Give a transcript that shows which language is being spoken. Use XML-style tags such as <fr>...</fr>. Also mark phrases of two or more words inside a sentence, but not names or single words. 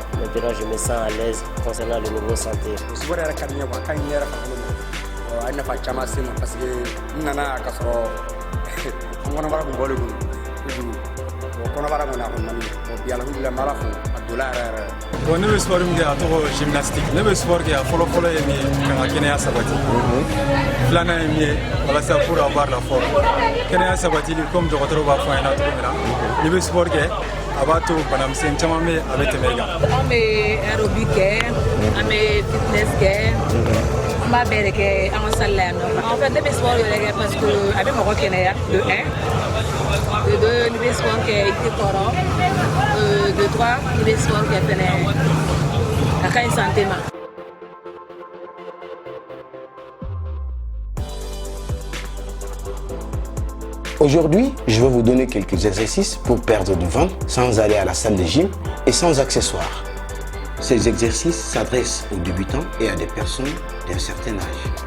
<fr>Maintenant, je me sens à l'aise concernant le niveau santé. Le sport est parce que je</fr> <bm>ne bɛ sport min kɛ a tɔgɔ gymnastique. Ne bɛ sport kɛ a fɔlɔ-fɔlɔ ye min ye ka n ka kɛnɛya sabati. Filanan ye min ye walasa</bm> <fr>pour avoir la forme.</fr> <bm>Kɛnɛya sabatili comme dɔgɔtɔrɔ b'a fɔ an ɲɛna cogo min na, n'i bɛ sport kɛ a b'a to banamisɛn caman bɛ a bɛ tɛmɛ i kan. An bɛ aérobic kɛ, an bɛ fitness kɛ, an b'a bɛɛ de kɛ an ka salle la yan nɔ.</bm> <fr>En fait,</fr> <bm>ne bɛ sport yɛrɛ kɛ</bm> <fr>parce que</fr> <bm>a bɛ mɔgɔ kɛnɛya de 1. De 2, ne bɛ sport kɛ i tɛ tɔɔrɔ. De 3, ne bɛ sport kɛ fɛnɛ a ka ɲi santé ma.</bm> <fr>Aujourd'hui, je vais vous donner quelques exercices pour perdre du ventre sans aller à la salle de gym et sans accessoires. Ces exercices s'adressent aux débutants et à des personnes d'un certain âge.</fr>